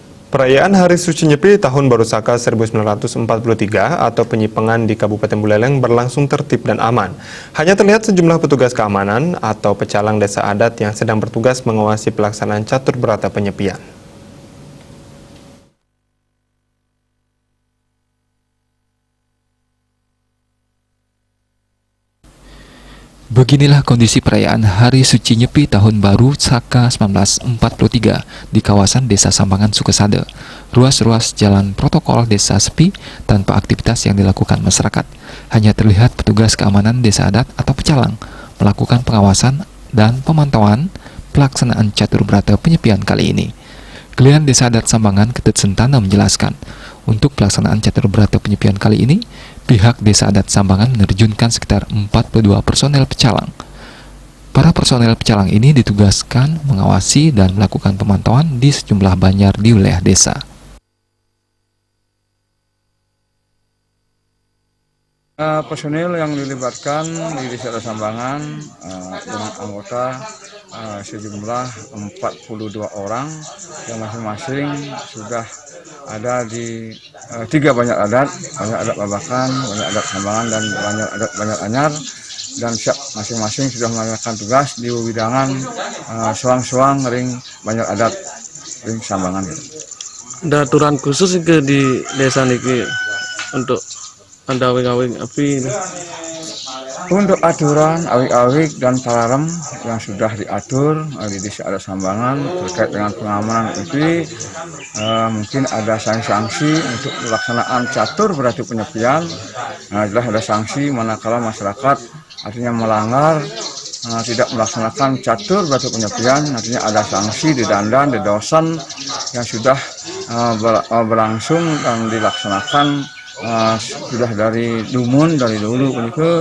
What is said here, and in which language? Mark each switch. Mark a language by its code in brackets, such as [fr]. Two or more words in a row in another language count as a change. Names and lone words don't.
[id] Perayaan Hari Suci Nyepi Tahun Baru Saka 1943 atau Penyipengan di Kabupaten Buleleng berlangsung tertib dan aman. Hanya terlihat sejumlah petugas keamanan atau pecalang desa adat yang sedang bertugas mengawasi pelaksanaan catur berata penyepian. Beginilah kondisi perayaan Hari Suci Nyepi Tahun Baru Saka 1943 di kawasan Desa Sambangan, Sukesade. Ruas-ruas jalan protokol desa sepi tanpa aktivitas yang dilakukan masyarakat. Hanya terlihat petugas keamanan desa adat atau pecalang melakukan pengawasan dan pemantauan pelaksanaan catur berata penyepian kali ini. Gelian Desa Adat Sambangan Ketut Sentana menjelaskan, untuk pelaksanaan catur berata penyepian kali ini, pihak Desa Adat Sambangan menerjunkan sekitar 42 personel pecalang. Para personel pecalang ini ditugaskan mengawasi dan melakukan pemantauan di sejumlah banjar di wilayah desa. Personil yang dilibatkan di Desa Adat Sambangan dengan anggota sejumlah 42 orang yang masing-masing sudah ada di 3 banjar adat Babakan, banjar adat Sambangan, dan banjar Anyar, dan siap masing-masing sudah melakukan tugas di [ban] widangan suang-suang ring banjar adat ring Sambangan. [id] Ada aturan khusus ke di desa niki untuk ada awing-awing api? Untuk aturan awik-awik dan palarem yang sudah diatur di Desa Adat Sambangan terkait dengan pengamanan itu, mungkin ada sanksi-sanksi untuk pelaksanaan catur berarti penyepian. Jelas ada sanksi manakala masyarakat artinya melanggar, tidak melaksanakan catur berarti penyepian, artinya ada sanksi didenda, didosan yang sudah berlangsung dan dilaksanakan sudah dari dulu begitu.